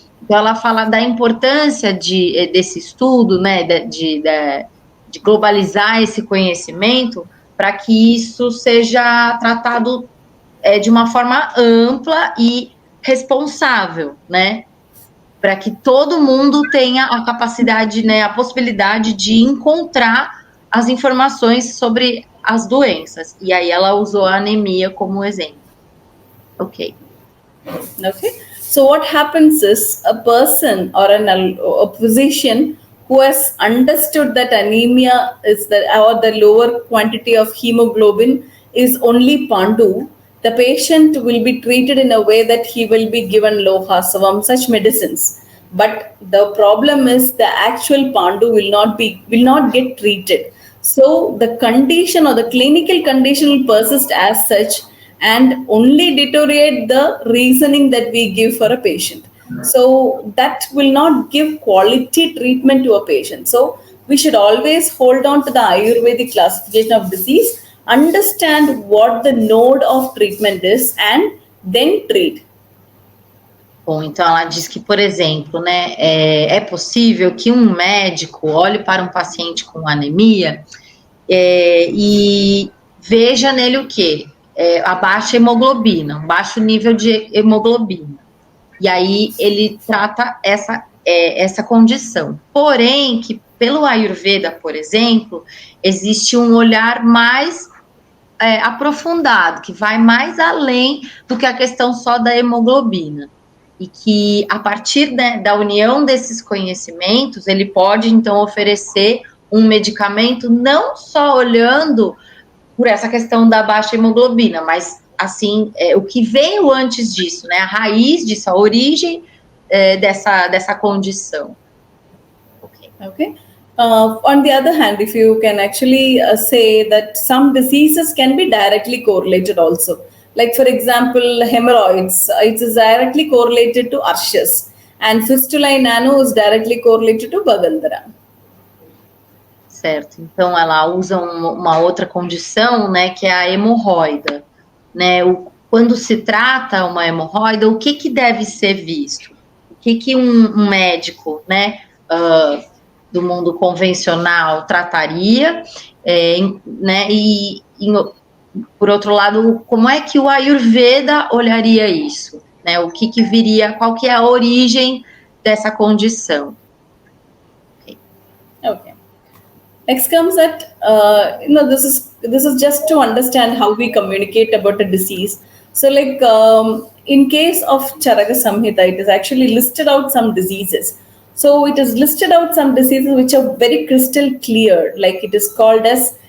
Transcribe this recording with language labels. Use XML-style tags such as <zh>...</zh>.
<pt>Então ela fala da importância desse estudo, né, de globalizar esse conhecimento para que isso seja tratado de uma forma ampla e responsável, né? Para que todo mundo tenha a capacidade, né, a possibilidade de encontrar as informações sobre as doenças. E aí ela usou a anemia como exemplo. Okay.</pt> <en>So what happens is a person or a physician who has understood that anemia is or the lower quantity of hemoglobin is only Pandu, the patient will be treated in a way that he will be given Loha, Savam, such medicines. But the problem is the actual Pandu will not get treated. So the condition or the clinical condition will persist as such and only deteriorate the reasoning that we give for a patient. So that will not give quality treatment to a patient. So we should always hold on to the Ayurvedic classification of disease, understand what the node of treatment is, and then treat.</en> <pt>Bom, então ela diz que, por exemplo, né, é possível que um médico olhe para um paciente com anemia e veja nele o quê? A baixa hemoglobina, um baixo nível de hemoglobina. E aí ele trata essa condição. Porém, que pelo Ayurveda, por exemplo, existe um olhar mais aprofundado, que vai mais além do que a questão só da hemoglobina. E que, a partir da união desses conhecimentos, ele pode, então, oferecer um medicamento não só olhando por essa questão da baixa hemoglobina, mas, assim, o que veio antes disso, né? A raiz disso, a origem dessa condição. Okay.</pt> <en>On the other hand, if you can actually say that some diseases can be directly correlated also. Like, for example, hemorrhoids, it is directly correlated to Arshas, and fistula in Nano is directly correlated to Bagandhara.</en> <pt>Certo, então ela usa uma outra condição, né, que é a hemorroida, né, quando se trata uma hemorroida, o que deve ser visto? O que um médico, né, do mundo convencional trataria, né, e por outro lado, como é que o Ayurveda olharia isso, né, o que viria, qual que é a origem dessa condição? Okay.</pt> <en>Next comes that, this is just to understand how we communicate about a disease. So like in case of Charaka Samhita, it is actually listed out some diseases. So it is listed out some diseases which are very crystal clear, like it is called as</en>